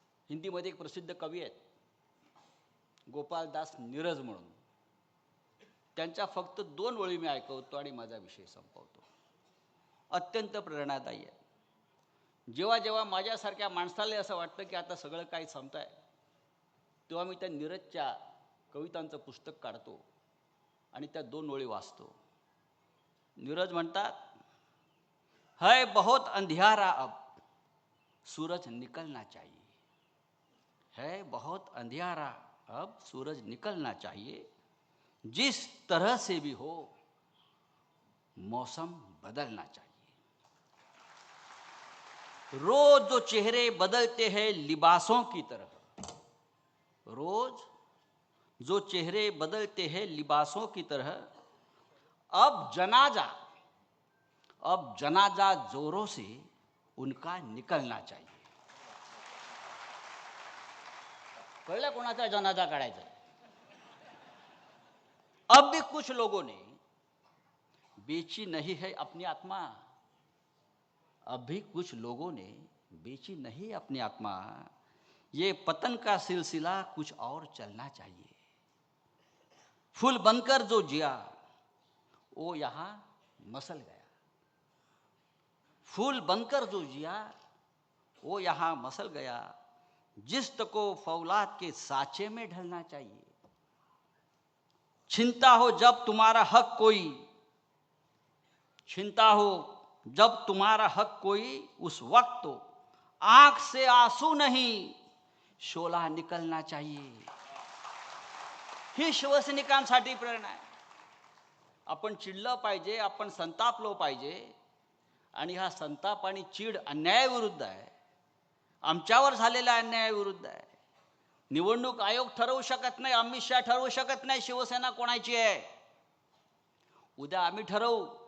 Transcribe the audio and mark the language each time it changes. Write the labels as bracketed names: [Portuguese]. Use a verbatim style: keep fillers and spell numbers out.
[Marathi] हिंदीमध्ये एक प्रसिद्ध कवी आहेत गोपालदास नीरज म्हणून, त्यांच्या फक्त दोन ओळी मी ऐकवतो आणि माझा विषय संपवतो. अत्यंत प्रेरणादायी आहे. जेव्हा जेव्हा माझ्यासारख्या माणसाला असं वाटतं की आता सगळं काही संपत आहे तेव्हा मी त्या नीरजच्या कवितांचं पुस्तक काढतो आणि त्या दोन ओळी वाचतो. नीरज म्हणतात, [Hindi] है बहुत अंधियारा अब सूरज निकलना चाहिए, है बहुत अंधियारा अब सूरज निकलना चाहिए, जिस तरह से भी हो मौसम बदलना चाहिए. रोज जो चेहरे बदलते हैं लिबासों की तरह, रोज जो चेहरे बदलते हैं लिबासों की तरह, अब जनाजा अब जनाजा जोरों से उनका निकलना चाहिए. [Marathi] कळलं कोणाचा जनाजा काढायचा. [Hindi] अब भी कुछ लोगों ने बेची नहीं है अपनी आत्मा, अब भी कुछ लोगों ने बेची नहीं अपनी आत्मा, ये पतन का सिलसिला कुछ और चलना चाहिए. फूल बनकर जो जिया वो यहां मसल गया, फूल बनकर जो जिया वो यहां मसल गया, जिस्त को फौलाद के साचे में ढलना चाहिए. छिनता हो जब तुम्हारा हक कोई, छिनता हो जब तुम्हारा हक कोई, उस वक्त तो आंख से आंसू नहीं शोला निकलना चाहिए. [Marathi] ही शिवसैनिकांसाठी प्रेरणा आहे. आपण चिडलं पाहिजे, आपण संतापलो पाहिजे आणि हा संताप आणि चिड अन्यायाविरुद्ध आहे, आमच्यावर झालेल्या अन्यायाविरुद्ध आहे. निवडणूक आयोग ठरवू शकत नाही, अमित शहा ठरवू शकत नाही शिवसेना कोणाची आहे. उद्या आम्ही ठरवू.